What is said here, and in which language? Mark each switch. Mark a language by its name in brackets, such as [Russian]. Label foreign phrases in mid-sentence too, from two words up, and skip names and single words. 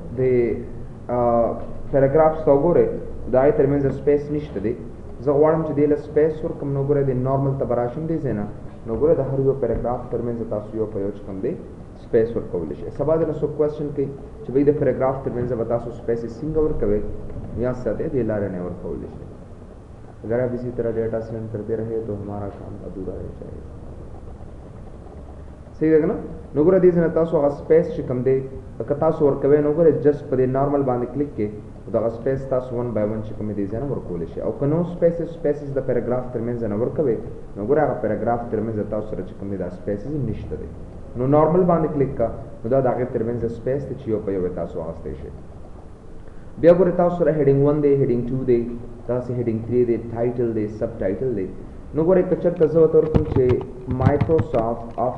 [Pashto] د پیراګرافس ته وګورئ د هغې ترمنځ سپیس نشته دی زه غواړم چې دې له سپیس ورکړم نو وګورئ د نارمل ته به راشم دې ځای نه نو وګورئ د هر یو پیراګراف ترمنځ تاسو یو په یو چې کوم دی سپیس ورکولی شي سبا د نه څوک کوېسچن کوي چې بھئی د پیراګراف ترمنځ به تاسو سپیسز څنګه ورکوئ یاد ساتئ دې لارې نه ورکولی شي [Urdu] اگر آپ اسی طرح ڈیٹا سینڈ کرتے رہے تو ہمارا کام ادھورا رہ جائے گا [Pashto] صحیح ده نه نو ګوره دې ځای تاسو هغه سپیس چې کوم دی که تاسو ورکوئ نو ګوره جسټ په دې نارمل باندې کلیک کړئ دغه سپیس تاسو 1 by 1 چې کوم دی ځای نه ورکولی شي او که نو سپیسز د پیراګراف ترمنځ نه ورکوئ نو ګوره هغه پیراګراف ترمنځ تاسو سره چې کوم دی دا سپیسز نشته دی نو نارمل باندې کلیک کړه نو دا د هغې ترمنځ سپیس دی چې یو په یو تاسو اخیستی شئ بیا ګورئ تاسو سره هیډینګ 1 دی هیډینګ 2 دی داسې هیډینګ 3 دی ټایټل دی [English] sub title [Pashto] دی نو ګورئ که چېرته زه ورته ورکړم چې مایکروسافټ